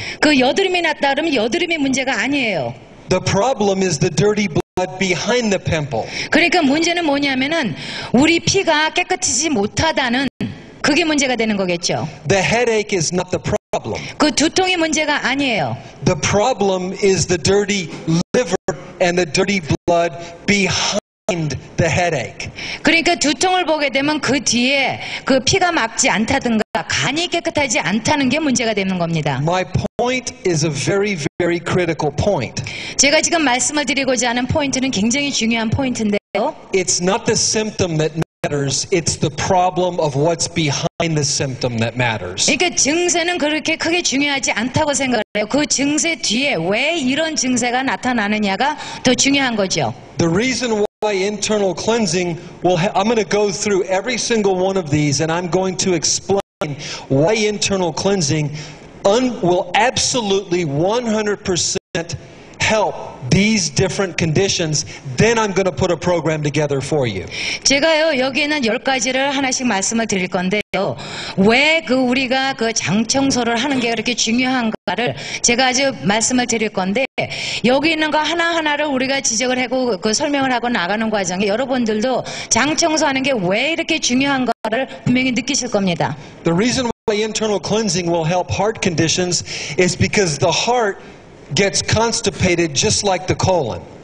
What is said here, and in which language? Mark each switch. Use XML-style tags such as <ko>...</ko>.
<ko>그 여드름이 났다 그러면 여드름이 문제가 아니에요.</ko> <en>The problem is the dirty blood behind the pimple.</en> <ko>그러니까 문제는 뭐냐면은 우리 피가 깨끗하지 못하다는 그게 문제가 되는 거겠죠.</ko> <en>The headache is not the problem.</en> <ko>그 두통이 문제가 아니에요.</ko> <en>The problem is the dirty liver and the dirty blood behind the headache.</en> <ko>그러니까 두통을 보게 되면 그 뒤에 그 피가 막지 않다든가 간이 깨끗하지 않다는 게 문제가 되는 겁니다.</ko> <en>My point is a very, very critical point.</en> <ko>제가 지금 말씀을 드리고자 하는 포인트는 굉장히 중요한 포인트인데요.</ko> <en>It's not the symptom that matters. It's the problem of what's behind the symptom that matters.</en> <ko>그러니까 증세는 그렇게 크게 중요하지 않다고 생각해요. 그 증세 뒤에 왜 이런 증세가 나타나느냐가 더 중요한 거죠.</ko> <en>The reason why internal cleansing I'm going to go through every single one of these and I'm going to explain why internal cleansing will absolutely 100% help these different conditions. Then I'm going to put a program together for you.</en> <ko>제가요, 여기에는 10가지를 하나씩 말씀을 드릴 건데요. 왜 우리가 장 청소를 하는 게 그렇게 중요한가를 제가 아주 말씀을 드릴 건데, 여기 있는 거 하나하나를 우리가 지적을 하고 설명을 하고 나가는 과정에 여러분들도 장 청소하는 게 왜 이렇게 중요한가를 분명히 느끼실 겁니다.</ko> <en>The reason why internal cleansing will help heart conditions is because the heart gets constipated just like the colon.</en>